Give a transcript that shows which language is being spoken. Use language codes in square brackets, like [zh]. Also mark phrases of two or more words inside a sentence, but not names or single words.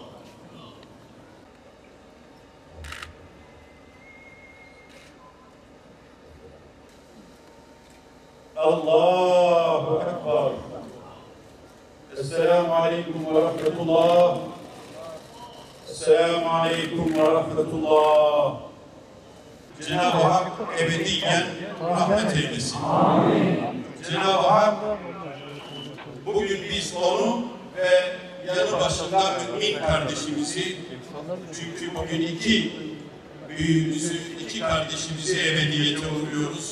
[ar] الله أكبر. السلام عليكم ورحمة الله. السلام عليكم ورحمة الله. [tr] Cenab-ı Hak ebediyen rahmet eylesin. Cenab-ı Hak bugün biz onu ve yanı başında mümin kardeşimizi, çünkü bugün iki büyüğümüzü, iki kardeşimizi ebediyete uğurluyoruz.